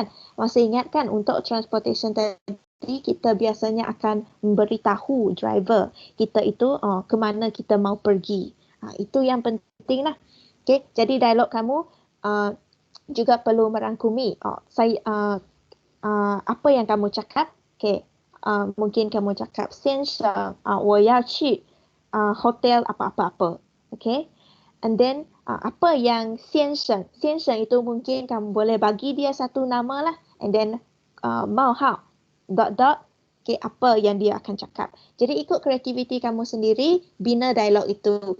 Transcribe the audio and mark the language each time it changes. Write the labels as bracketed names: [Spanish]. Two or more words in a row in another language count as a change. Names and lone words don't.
[Malay] Masih ingat kan untuk transportation tadi kita biasanya akan memberitahu driver kita itu ke mana kita mau pergi. Itu yang penting lah. Okay, jadi dialog kamu juga perlu merangkumi apa yang kamu cakap. Okay, mungkin kamu cakap [Chinese] 先生我要去 [Malay] hotel apa-apa-apa. Okay. [English] And then [Malay] apa yang 先生 itu mungkin kamu boleh bagi dia satu nama lah. [English] And then 冒号 dot. [Malay] Okay, apa yang dia akan cakap. Jadi ikut kreativiti kamu sendiri, bina dialog itu.